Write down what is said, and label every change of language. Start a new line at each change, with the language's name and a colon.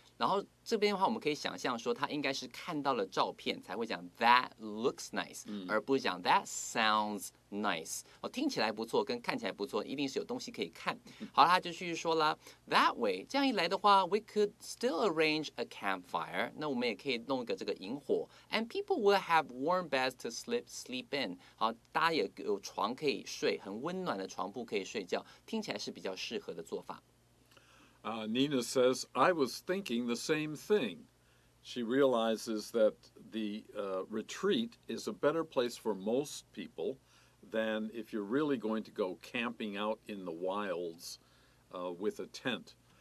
Chinese: 然后这边的话，我们可以想象说，他应该是看到了照片才会讲
English: That looks nice，
Chinese: 而不是讲
English: That sounds nice。
Chinese: 听起来不错，跟看起来不错，一定是有东西可以看。好了，他就继续说了
English: That way，
Chinese: 这样一来的话 ，
English: we could still arrange a campfire。
Chinese: 那我们也可以弄一个这个萤火 ，
English: and people will have warm beds to sleep in。
Chinese: 好，大家也有床可以睡，很温暖的床铺可以睡觉，听起来是比较适合的做法。
English: Nina says, I was thinking the same thing. She realizes that the retreat is a better place for most people than if you're really going to go camping out in the wilds with a tent.